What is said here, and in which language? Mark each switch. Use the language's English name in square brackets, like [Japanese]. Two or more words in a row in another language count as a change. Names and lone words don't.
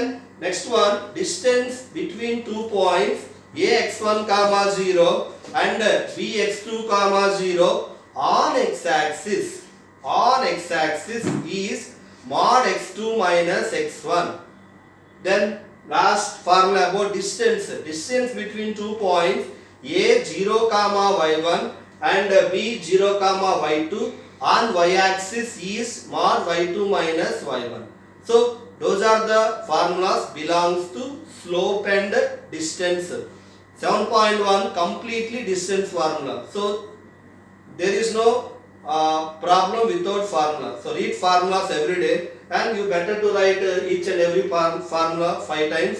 [English] Then Next one, distance between 2 points ax1 comma 0 and bx2 comma 0 on x-axis is mod x2 minus x1. Then last formula about distance between 2 points a 0 comma y1 and b 0 comma y2 on y-axis is mod y2 minus y1. So those are the formulas belongs to slope and distance. 7.1 completely distance formula. So there is no problem without formula. So read formulas every day, and you better to write each and every formula 5 times.